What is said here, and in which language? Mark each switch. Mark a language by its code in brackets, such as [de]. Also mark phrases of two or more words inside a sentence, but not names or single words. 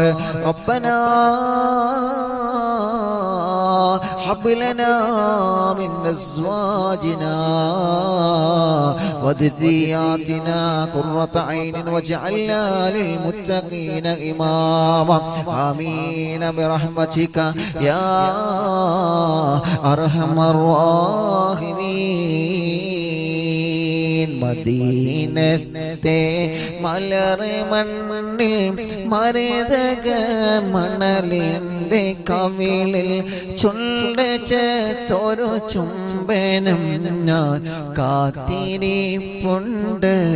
[ar] ربنا هب لنا من أزواجنا وذرياتنا قرة عين واجعلنا للمتقين إماما. آمين برحمتك يا أرحم الراحمين. [ml] മദീനത്തെ മലർ മണ്ണിൽ മരതക മണലിൻ്റെ കവിളിൽ ചൊല്ലൊരു ചുംബനം ഞാൻ കാത്തിരിപ്പുണ്ട്.